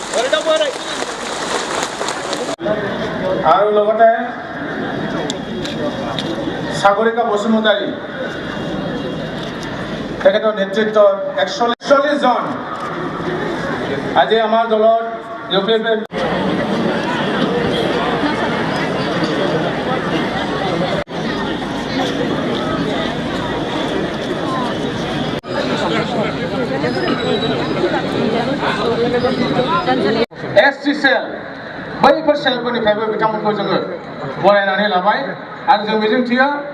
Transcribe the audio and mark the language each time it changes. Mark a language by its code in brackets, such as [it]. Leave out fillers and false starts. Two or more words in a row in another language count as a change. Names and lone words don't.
[as] আর লগতে সাগরিকা বসুমতাৰী তেখেতৰ নেতৃত্বত 140 জন আজি আমাৰ দলৰ ইউপিএফ [brx] एसटी सेल बैफोर सेलफोरनिफ्रायबो बिथांमोनखौ जोङो बरायनानै लाबाय आरो जों मिजिंथियो